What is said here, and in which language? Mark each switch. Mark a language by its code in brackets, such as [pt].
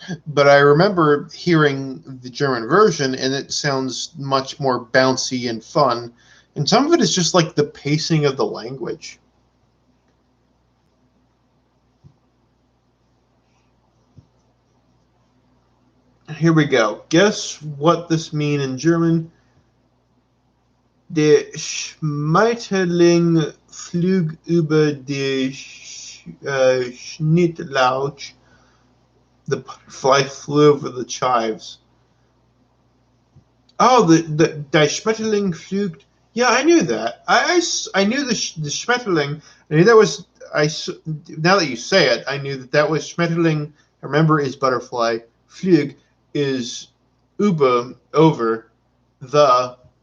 [en] But I remember hearing the German version, and it sounds much more bouncy and fun. And some of it is just like the pacing of the language. Here we go. Guess what this means in German? [de] Der Schmetterling flog über die Schnittlauch. [en] The butterfly flew over the chives. Oh, the Schmetterling flog. Yeah, I knew that. I knew the Schmetterling. I knew that was. Now that you say it, I knew that was Schmetterling. Remember, is butterfly. Flug is über, over, the.